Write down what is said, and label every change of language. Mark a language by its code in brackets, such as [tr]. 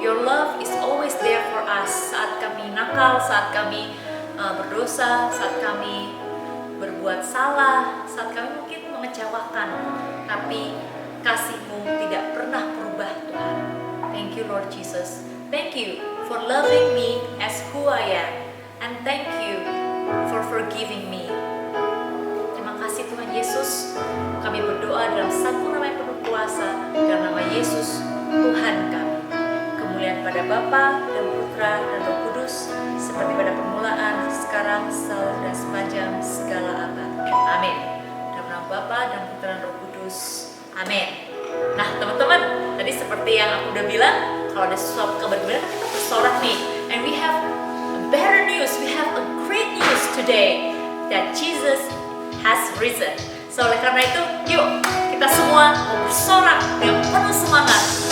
[en] Your love is always there for us. [id] Saat kami nakal, saat kami berdosa, saat kami berbuat salah, saat kami mungkin mengecewakan, tapi kasih-Mu tidak pernah berubah, Tuhan. [en] Thank you, Lord Jesus. Thank you for loving me as who I am, and thank you for forgiving me. [id] Terima kasih Tuhan Yesus. Kami berdoa dalam satu nama yang penuh kuasa, dalam nama Yesus Tuhan kami. Kemuliaan pada Bapa dan Putra dan Roh Kudus, seperti pada permulaan, sekarang, selalu, dan sepanjang segala abad. Amin. Dalam nama Bapa dan Putra dan Roh Kudus. Amin. Nah, teman-teman, tadi seperti yang aku udah bilang, kalau ada sesuatu kabar gembira, kita bersorak nih. [en] And we have better news. We have a great news today, that Jesus has risen. [id] So, oleh karena itu, yuk kita semua mau bersorak dengan penuh semangat.